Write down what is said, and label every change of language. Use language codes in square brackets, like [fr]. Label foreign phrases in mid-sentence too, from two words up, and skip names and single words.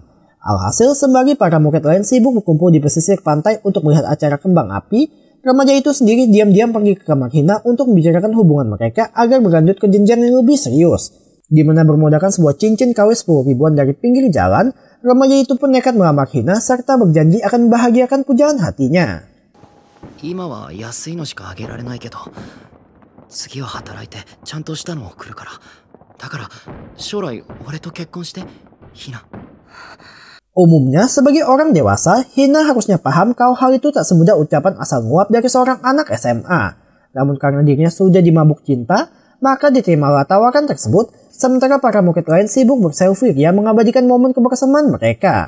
[id] Alhasil, sembari para murid lain sibuk berkumpul di pesisir pantai untuk melihat acara kembang api, remaja itu sendiri diam-diam pergi ke kamar Hina untuk membicarakan hubungan mereka agar berlanjut ke jenjang yang lebih serius. Di mana bermodalkan sebuah cincin KW 10 ribuan dari pinggir jalan, remaja itu pun nekat melamar Hina serta berjanji akan membahagiakan pujaan hatinya. [ja] 今は安いのしかあげられないけど、次は働いてちゃんとしたのを送るから。だから将来俺と結婚して、ひな。 [id] Umumnya, sebagai orang dewasa, Hina harusnya paham kalau hal itu tak semudah ucapan asal nguap dari seorang anak SMA. Namun karena dirinya sudah dimabuk cinta, maka diterimalah tawaran tersebut, sementara para murid lain sibuk berselfie ria mengabadikan momen kebersamaan mereka.